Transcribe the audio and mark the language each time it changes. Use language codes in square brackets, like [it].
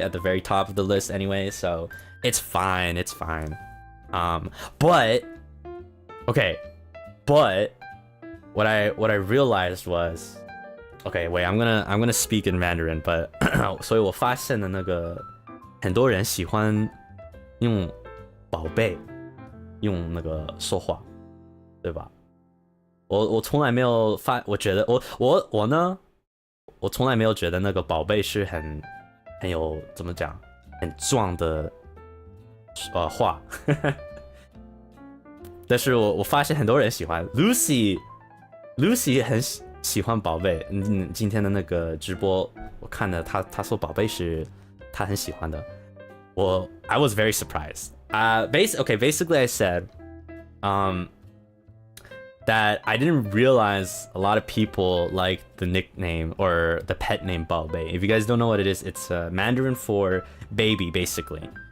[en] At the very top of the list anyway, so it's fine. But okay, but what I realized was, okay, wait, I'm gonna speak in Mandarin, but [zh] 所以我发现的那个很多人喜欢用宝贝用那个说话，对吧？我从来没有我觉得我呢，我从来没有觉得那个宝贝是很有怎么讲很壮的话，但是我发现很多人喜欢 Lucy 很喜欢宝贝。今天的那个直播我看了，他说宝贝是他很喜欢的。 [en] I was very surprised. Basically I said that I didn't realize a lot of people like the nickname or the pet name Baobei. If you guys don't know what it is, it's Mandarin for baby, basically.